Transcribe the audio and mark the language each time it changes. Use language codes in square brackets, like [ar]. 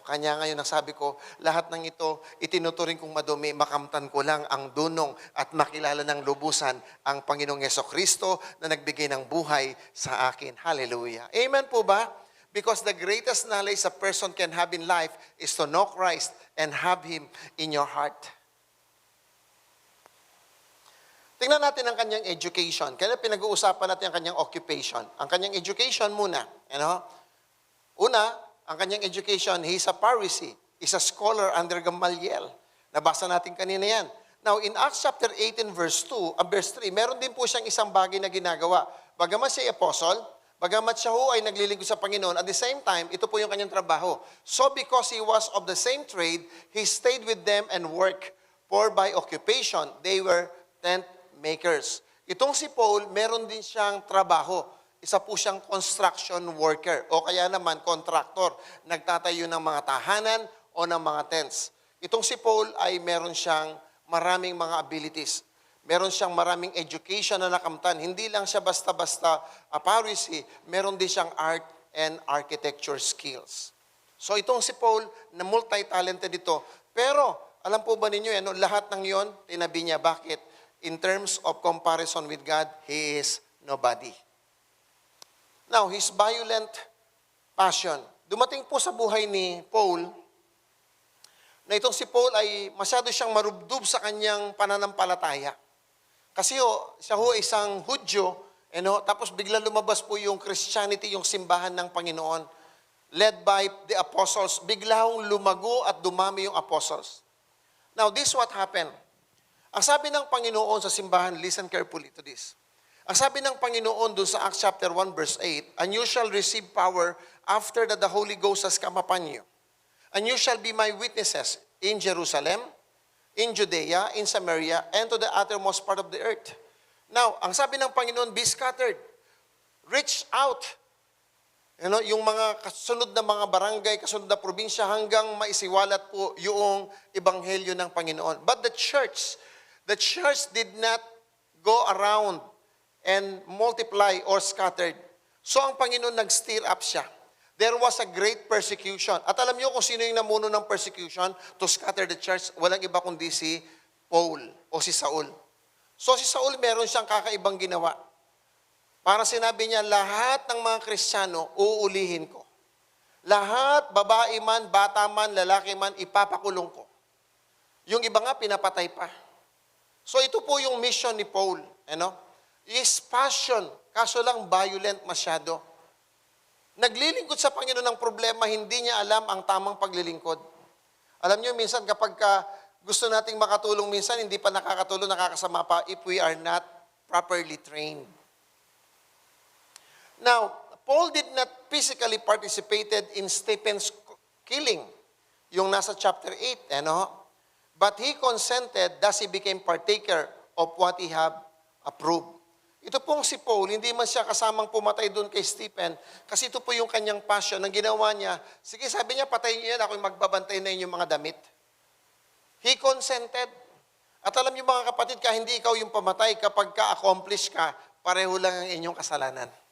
[tl] Kanya ngayon nasabi ko, lahat ng ito, itinuturing kong madumi, makamtan ko lang ang dunong at makilala ng lubusan ang Panginoong Yesukristo na nagbigay ng buhay sa akin. Hallelujah. Amen po ba? [en] Because the greatest knowledge a person can have in life is to know Christ and have Him in your heart. [tl] Tingnan natin ang kanyang education. Kaya pinag-uusapan natin ang kanyang occupation. Ang kanyang education muna. Una, ang kanyang education, [en] he's a Pharisee. He's a scholar under Gamaliel. [tl] Nabasa natin kanina yan. [en] Now, in Acts chapter 18, verse 3, [tl] meron din po siyang isang bagay na ginagawa. Bagamat siya apostle, bagamat siya ho ay naglilingkod sa Panginoon, [en] at the same time, [tl] ito po yung kanyang trabaho. [en] So, because he was of the same trade, he stayed with them and worked. For by occupation, they were tent makers. [tl] Itong si Paul, meron din siyang trabaho. Isa po siyang construction worker o kaya naman contractor. Nagtatayo ng mga tahanan o ng mga tents. Itong si Paul ay meron siyang maraming mga abilities. Meron siyang maraming education na nakamtan. Hindi lang siya basta-basta a Pharisee, meron din siyang [en] art and architecture skills. [tl] So itong si Paul, na multi-talented ito. Pero, alam po ba ninyo, lahat ng yon tinabi niya. Bakit? [en] In terms of comparison with God, he is nobody. Now, his violent passion. [tl] Dumating po sa buhay ni Paul, na itong si Paul ay masyado siyang marubdob sa kanyang pananampalataya. Kasi siya ay isang Hudyo, tapos bigla lumabas po yung Christianity, yung simbahan ng Panginoon, [en] led by the apostles. [tl] Bigla lumago at dumami yung apostles. [en] Now, this what happened. [tl] Ang sabi ng Panginoon sa simbahan, [en] listen carefully to this. [tl] Ang sabi ng Panginoon doon sa [en] Acts chapter 1 verse 8, and you shall receive power after that the Holy Ghost has come upon you. And you shall be my witnesses in Jerusalem, in Judea, in Samaria, and to the uttermost part of the earth. [tl] Now, ang sabi ng Panginoon, [en] be scattered. Reach out. [tl] Yung mga kasunod na mga barangay, kasunod na probinsya, hanggang maisiwalat po yung ebanghelyo ng Panginoon. [en] But the church did not go around and multiply or scattered. [tl] So ang Panginoon nag-stir up siya. [en] There was a great persecution. [tl] At alam niyo kung sino yung namuno ng persecution [en] to scatter the church? [tl] Walang iba kundi si Paul o si Saul. So si Saul meron siyang kakaibang ginawa. Para sinabi niya, lahat ng mga Kristiyano, uulihin ko. Lahat, babae man, bata man, lalaki man, ipapakulong ko. Yung iba nga, pinapatay pa. So ito po yung mission ni Paul. [en] His passion, [tl] kaso lang violent masyado. Naglilingkod sa Panginoon ng problema, hindi niya alam ang tamang paglilingkod. Alam niyo, minsan kapag gusto nating makatulong, minsan hindi pa nakakatulong, nakakasama pa [en] if we are not properly trained. Now, Paul did not physically participated in Stephen's killing. [tl] yung nasa chapter 8, [en] But he consented, thus he became partaker of what he had approved. [tl] Ito pong si Paul, hindi man siya kasamang pumatay doon kay Stephen, kasi ito po yung kanyang passion, ang ginawa niya, sige, sabi niya, patayin niyo yan, ako yung magbabantay na inyong mga damit. [en] He consented. [tl] At alam niyo mga kapatid, kahit hindi ikaw yung pamatay, kapag ka-accomplish ka, pareho lang ang inyong kasalanan.